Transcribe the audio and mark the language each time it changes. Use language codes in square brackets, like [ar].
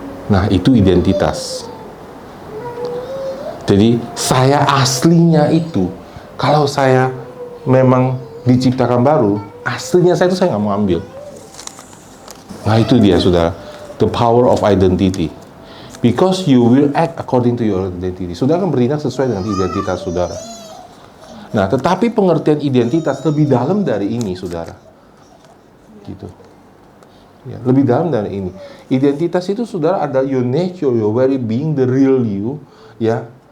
[id] Nah, itu identitas. Jadi saya aslinya itu, kalau saya memang diciptakan baru, aslinya saya itu saya nggak mau ambil. Nah, itu dia, saudara, [en] the power of identity. Because you will act according to your identity. [id] Saudara akan bertindak sesuai dengan identitas saudara. Nah, tetapi pengertian identitas lebih dalam dari ini, saudara. Gitu. Ya, lebih dalam dari ini. Identitas itu, saudara, ada [en] your nature, your very being, the real you, [id] ya.